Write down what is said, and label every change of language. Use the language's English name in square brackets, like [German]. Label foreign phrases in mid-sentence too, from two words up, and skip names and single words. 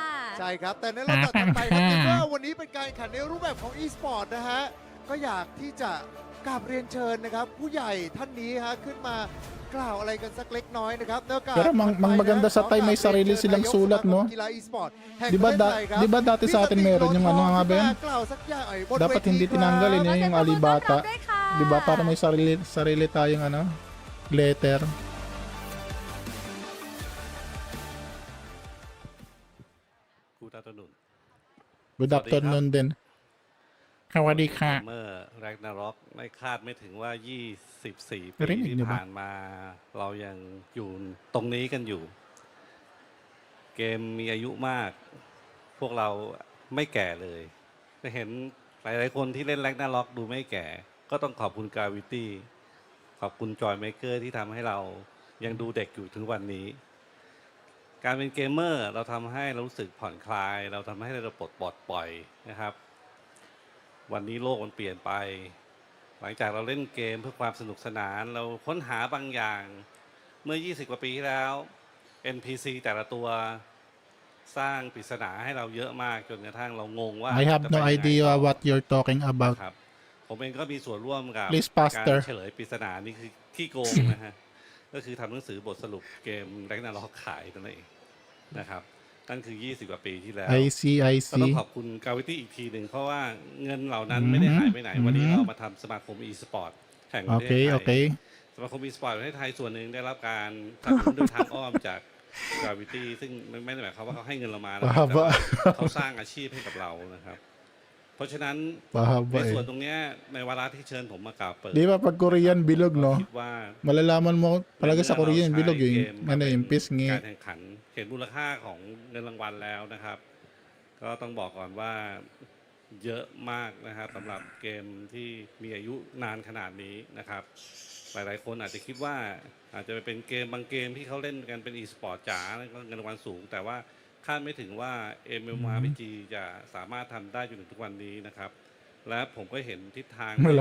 [Thai] ใช่ครับ แต่ในลำดับถัดไปครับคิดว่าวันนี้เป็นการแข่งขันในรูปแบบของ e-sport นะฮะ ก็อยากที่จะกราบเรียนเชิญนะครับ ผู้ใหญ่ท่านนี้ฮะขึ้นมากล่าวอะไรกันสักเล็กน้อยนะครับในโอกาส [Filipino] Pero mang maganda sa Thai, may sarili silang sulat, no? [Thai] กีฬา e-sport แห่ง [Filipino] Di [Thai] ป [Filipino] ba, [Thai] ระเทศไทยครับ [Filipino] di ba dati sa atin meron yung ano nga ba yun? [Thai] กล่าวสักอย่างบน [Filipino] Dapat [Thai] เวที [Filipino] hindi [Thai] ครับ [Filipino] tinanggal yun, [Thai] ขอ [Filipino] yung [Thai] เสียงปรบมือต้อนรับ [Filipino] alibata. [Thai] ด้วยค่ะ [Filipino] Di ba? Para may sarili tayong ano? Letter. [English] Good afternoon Good afternoon din. [Thai] สวัสดีค่ะ เมื่อแรกนาร็อกไม่คาดไม่ถึงว่า 24 ปี [Filipino] Rinig [Thai] ที่ [Filipino] niyo ba? [Thai] ผ่านมา เรายังอยู่ตรงนี้กันอยู่ เกมมีอายุมาก พวกเราไม่แก่เลยจะเห็นหลายๆคนที่เล่นแรก นาร็อกดูไม่แก่ ก็ต้องขอบคุณกราวิตี้ขอบคุณจอยเมเกอร์ที่ทำให้เรายังดูเด็กอยู่ถึงวันนี้ การเป็นเกมเมอร์เราทำให้เรารู้สึกผ่อนคลาย เราทำให้เราปลดปล่อยนะครับ วันนี้โลกมันเปลี่ยนไป หลังจากเราเล่นเกมเพื่อความสนุกสนาน เราค้นหาบางอย่างเมื่อ 20 กว่าปีที่แล้ว NPC แต่ละตัวสร้างปริศนาให้เราเยอะมากจนกระทั่งเรางงว่า [English] I have [Thai] จะ [English] no [Thai] ไปยังไง [English] idea [Thai] ต่อ [English] what you're talking about. [Thai] ครับผมเองก็มีส่วนร่วมกับ [English] Please [Thai] การ [English] faster [Thai] เฉลยปริศนานี่คือขี้โกงนะฮะ ก็คือทำหนังสือบทสรุปเกมแร็กนาร็อกขายนั่นเองนะครับนั่นคือ 20 กว่าปีที่แล้ว [English] I see, I [Thai] ก็ต้อง [English] see. [Thai] ขอบคุณกาวิตี้อีกทีหนึ่งเพราะว่าเงินเหล่านั้นไม่ได้หายไปไหน วันนี้เรามาทำสมาคม e-sport แห่งประเทศ [English] Okay, [Thai] ไทย [English] okay. [Thai] สมาคม e-sport ประเทศไทยส่วนหนึ่งได้รับการสนับสนุนโดยทางอ้อมจากกาวิตี้ซึ่งไม่ได้หมายความว่าเขาให้เงินเรามานะ [Filipino] Mahaba. [Thai] เขาสร้างอาชีพให้กับเรานะครับเพราะฉะนั้น [Filipino] Pahaba [Thai] ในส่วน [Filipino] eh. [Thai] ตรงเนี้ยในวาระที่เชิญผมมากล่าวเปิด [Filipino] Di ba pag Korean bilog, [Thai] ก็ [Filipino] no? [Thai] คิดว่า [Filipino] Malalaman mo talaga sa [Thai] เมื่อ [Filipino] Korean [Thai] เรา [Filipino] bilog [Thai] ใช้ [Filipino] yung [Thai] เกมมา [Filipino] ano [Thai] เป็น [Filipino] yung pisngi. [Thai] การแข่งขันเห็นมูลค่าของเงินรางวัลแล้วนะครับ ก็ต้องบอกก่อนว่าเยอะมากนะครับสำหรับเกมที่มีอายุนานขนาดนี้นะครับ หลายๆคนอาจจะคิดว่าอาจจะเป็นเกมบางเกมที่เขาเล่นกันเป็น e-sport จ๋าแล้วก็เงินรางวัลสูง แต่ว่าคาดไม่ถึงว่า MMORPG จะสามารถทำได้จนถึงทุกวันนี้นะครับ และผมก็เห็นทิศทางที่จะ